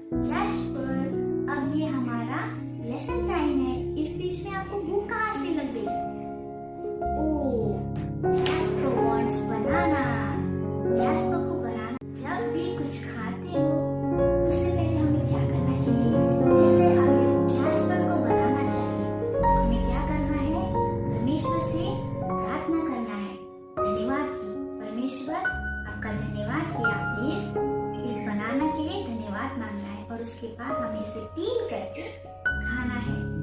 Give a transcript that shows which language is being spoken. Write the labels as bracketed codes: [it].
[hi] Jasper, अब ये हमारा लेसन टाइम है। इस बीच में आपको भूख कहाँ से लग गई? [en] Oh, Jasper wants banana. [hi] Jasper को बनाना, जब भी कुछ खाते हो उससे पहले हमें क्या करना चाहिए? जैसे अभी Jasper को बनाना चाहिए, हमें क्या करना है? परमेश्वर से प्रार्थना करना है, धन्यवाद की। परमेश्वर, आपका धन्यवाद कि आपने इस बनाना के लिए धन्यवाद मांगना है, और उसके बाद हमें इसे पील करके खाना है।